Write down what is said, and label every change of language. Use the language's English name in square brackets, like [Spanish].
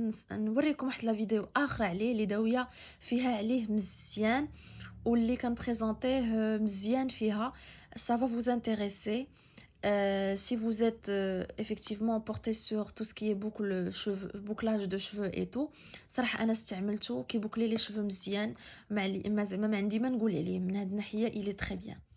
[Arabic] غنوريكم واحد لا فيديو اخرى عليه اللي داويه فيها عليه مزيان واللي كان بريزونطيه مزيان فيها. [French] Ça va vous intéresser. Si vous êtes effectivement porté sur tout ce qui est bouclage de cheveux et tout, [Arabic] صراحة أنا استعملته كيبوكلي لي شفو مزيان. ما زعما ما عندي ما نقول عليه من هاد الناحية [French] il est très bien.